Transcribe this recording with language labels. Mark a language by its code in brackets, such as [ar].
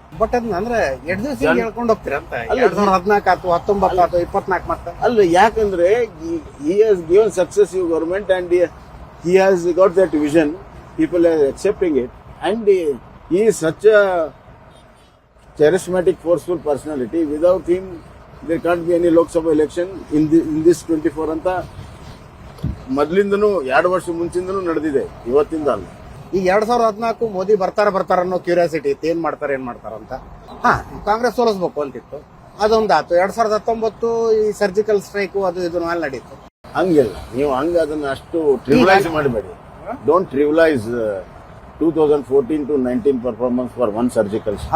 [kn] But ಅದನ್ನ ಅಂದ್ರೆ ಎರಡು ದಿವಸ ಹೇಳ್ಕೊಂಡು ಹೋಗ್ತೀರ ಅಂತ 2014 ಆಯ್ತು, 19 ಆಯ್ತು, 24 ಮತ್ತೆ ಅಲ್ಲ, ಯಾಕಂದ್ರೆ [en] he has given successive government and he has got that vision. People are accepting it, and he is such a charismatic, forceful personality. Without him, there can't be any Lok Sabha election in this 24 [kn] ಅಂತ ಮೊದಲಿಂದನೂ 2 ವರ್ಷ ಮುಂಚಿಂದನೂ ನಡೆದಿದೆ, ಇವತ್ತಿಂದ ಅಲ್ಲ. ಈ 2014 ಮೋದಿ ಬರ್ತಾರ ಅನ್ನೋ curiosity ಇತ್ತು, ಏನ್ ಮಾಡ್ತಾರೆ ಅಂತ. ಕಾಂಗ್ರೆಸ್ ಸೋಲಿಸ್ಬೇಕು ಅಂತಿತ್ತು, ಅದೊಂದಾತು. 2019 ಈ ಸರ್ಜಿಕಲ್ ಸ್ಟ್ರೈಕ್ ಅದು ಇದು ಮೇಲೆ ನಡೀತು. ಹಂಗಿಲ್ಲ, ನೀವು ಅದನ್ನ ಅಷ್ಟು ಟ್ರಿವಿಲೈಸ್ ಮಾಡಬೇಡಿ. [en] Don't trivialise 2014 to 19 performance for one surgical strike.